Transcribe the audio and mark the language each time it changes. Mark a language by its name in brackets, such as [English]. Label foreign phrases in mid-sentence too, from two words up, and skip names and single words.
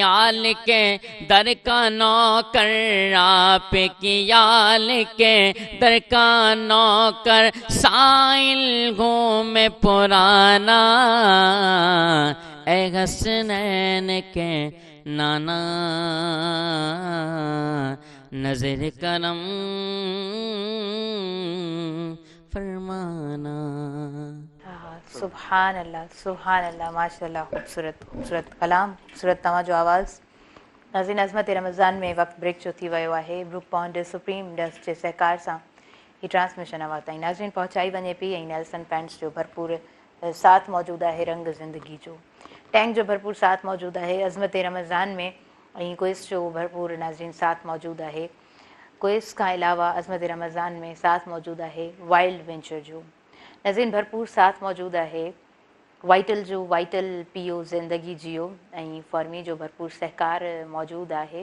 [Urdu] آل کے در کا نوکر، آپ کی آل کے در کا نوکر، سائل ہوں میں پرانا، اے حسنین کے نانا، نظر کرم فرمانا۔ [Arabic] سبحان اللہ، سبحان اللہ، ماشاء اللہ، [Urdu] خوبصورت خوبصورت کلام، خوبصورت [Sindhi] तव्हांजो आवाज़۔ नाज़रीन अज़मत रमज़ान में वक़्तु ब्रेक जो थी वियो आहे। ब्रूक पॉइंट सुप्रीम डस्ट जे सहकार सां हीअ ट्रांसमिशन अवां ताईं नाज़रीन पहुचाई वञे पई, ऐं नेल्सन पेंट्स जो भरपूर साथ मौजूदु आहे रंग ज़िंदगी जो, टैंक जो भरपूर साथ मौजूदु आहे अज़मत रमज़ान में, ऐं क्विज़ जो भरपूर नाज़रीन साथ मौजूदु आहे। क्विज़ खां अलावा अज़मत रमज़ान में साथ मौजूदु आहे वाइल्ड वेंचर जो, नाज़रीन भरपूर साथ मौजूदु आहे वाइटल जो, वाइटल पीओ ज़िंदगी जियो, ऐं फॉर्मी जो भरपूर सहकार मौजूदु आहे।